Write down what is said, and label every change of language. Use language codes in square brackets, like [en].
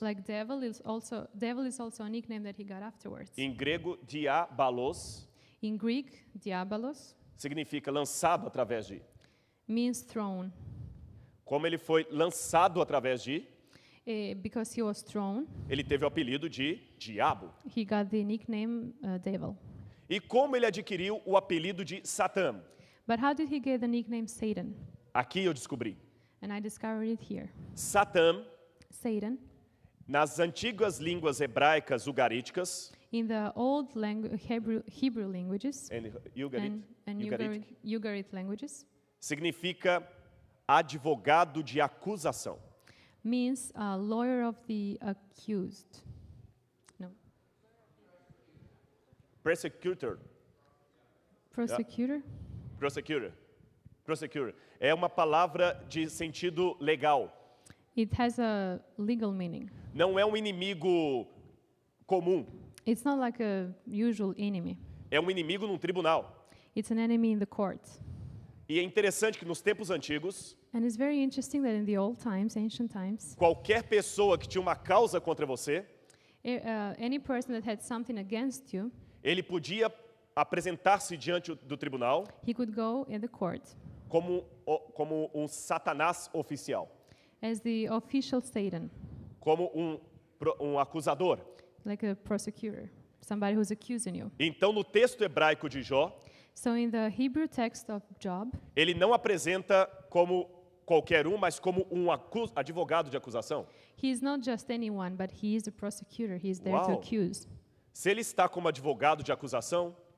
[en] Like devil is also a nickname that he got afterwards. [pt] Em grego, diabalos [en] In Greek, diabolos [pt] significa lançado através de. [en] means thrown. [pt] Como ele foi lançado através de, [en] Because he was thrown, [pt] ele teve o apelido de diabo. [en] he got the nickname devil. [pt] E como ele adquiriu o apelido de Satã? [en] But how did he get the nickname Satan? [pt] Aqui eu descobri. [en] And I discovered it here. [pt] Satã, [en] Satan, [pt] nas antigas línguas hebraicas ugaríticas, [en] in the old Hebrew languages and Ugarit, and Ugaritic, Ugaritic languages, [pt] significa advogado de acusação. [en] means lawyer of the accused. No. Persecutor. Prosecutor? Prosecutor. [pt] É uma palavra de sentido legal. [en] It has a legal meaning. [pt] Não é um inimigo comum. [en] It's not like a usual enemy. [pt] É um inimigo num tribunal. [en] It's an enemy in the court. [pt] E é interessante que nos tempos antigos, [en] And it's very interesting that in the old times, ancient times, [pt] qualquer pessoa que tinha uma causa contra você, [en] any person that had something against you, [pt] ele podia apresentar-se diante do tribunal [en] he could go in the court [pt] como um Satanás oficial, [en] as the official Satan, [pt] como um acusador. [en] like a prosecutor, somebody who's accusing you. [pt] Então, no texto hebraico de Jó, [en] So in the Hebrew text of Job, [pt] ele não apresenta como qualquer um, mas como um advogado de acusação. [en] he is not just anyone, but he is the prosecutor. He is there to Wow. accuse. [pt] Se ele está como advogado de acusação,